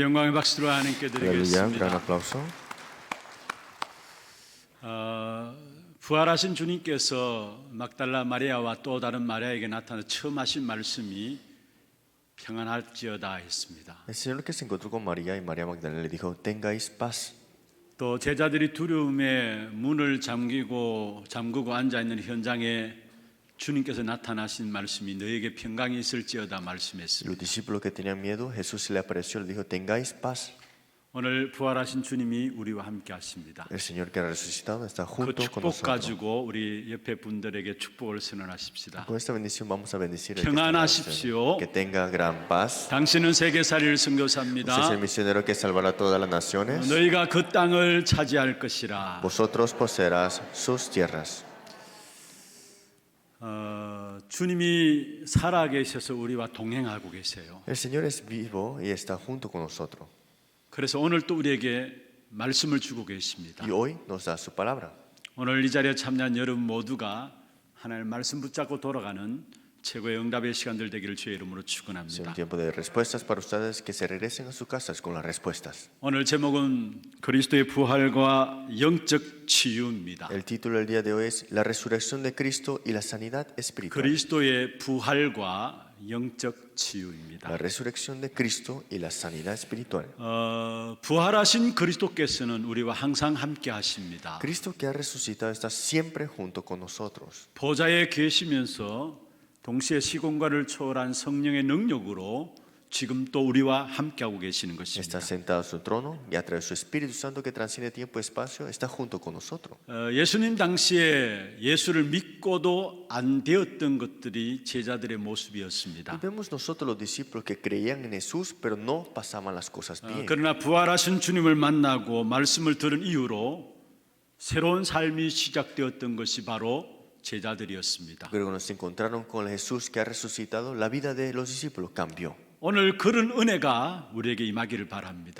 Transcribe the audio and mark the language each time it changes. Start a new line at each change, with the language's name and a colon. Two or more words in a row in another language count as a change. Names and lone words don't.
Korean: 영광의 박수로 하나님께
Spanish: Aleluya, un gran
Korean: 드리겠습니다.
Spanish: aplauso.
Korean: 부활하신 주님께서 막달라 마리아와 또 다른 마리아에게 나타나 처음 하신 말씀이 평안할지어다 했습니다.
Spanish: El Señor que se encontró con María y María Magdalena le dijo, tengáis paz.
Korean: 또 제자들이 두려움에 문을 잠그고 앉아 있는 현장에 주님께서 나타나신 말씀이 너에게 평강이 있을지어다
Spanish: Y
Korean: 말씀했습니다.
Spanish: los discípulos que tenían miedo, Jesús se le apareció y le dijo, tengáis paz.
Korean: 오늘 부활하신 주님이 우리와 함께 하십니다.
Spanish: El Señor que ha resucitado está
Korean: 그
Spanish: junto con
Korean: 축복
Spanish: nosotros.
Korean: 가지고 우리 옆에 분들에게 축복을 선언하십시다.
Spanish: Con esta bendición vamos a bendecir al que está
Korean: 평안하십시오.
Spanish: que tenga gran paz.
Korean: 당신은 세계살이를
Spanish: Usted es el
Korean: 선교사입니다.
Spanish: misionero que salvará a todas las naciones.
Korean: 너희가 그 땅을 차지할 것이라.
Spanish: Vosotros poseerás sus tierras.
Korean: 주님이 살아계셔서 우리와 동행하고 계세요.
Spanish: El Señor es vivo y está junto con nosotros.
Korean: 그래서 오늘 또 우리에게 말씀을 주고 계십니다.
Spanish: Y hoy nos da su palabra.
Korean: 오늘 이 자리에 참여한 여러분 모두가 하나님의 말씀 붙잡고 돌아가는 최고의 응답의 시간들 되기를 주의 이름으로
Spanish: Es un
Korean: 축원합니다.
Spanish: tiempo de respuestas para ustedes, que se regresen a sus casas con las respuestas.
Korean: 오늘 제목은 그리스도의 부활과 영적 치유입니다.
Spanish: El título del día de hoy es La resurrección de Cristo y la sanidad espiritual.
Korean: 그리스도의 부활과 영적 치유입니다.
Spanish: La resurrección de Cristo y la sanidad espiritual.
Korean: 부활하신 그리스도께서는 우리와 항상 함께 하십니다.
Spanish: Cristo que ha resucitado está siempre junto con nosotros.
Korean: 보좌에 계시면서 동시에 시공간을 초월한 성령의 능력으로 지금 또 우리와 함께하고 계시는 것입니다.
Spanish: Está sentado en su trono y a través de su Espíritu Santo que transciende tiempo y espacio está junto con nosotros.
Korean: 예수님 당시에 예수를 믿고도 안 되었던 것들이 제자들의
Spanish: Y
Korean: 모습이었습니다.
Spanish: vemos nosotros los discípulos que creían en Jesús pero no pasaban las cosas bien.
Korean: 그러나 부활하신 주님을 만나고 말씀을 들은 이후로 새로운 삶이 시작되었던 것이 바로 제자들이었습니다.
Spanish: Pero cuando se encontraron con el Jesús que ha resucitado, la vida de los discípulos cambió.
Korean: 오늘 그런 은혜가 우리에게 임하기를 바랍니다.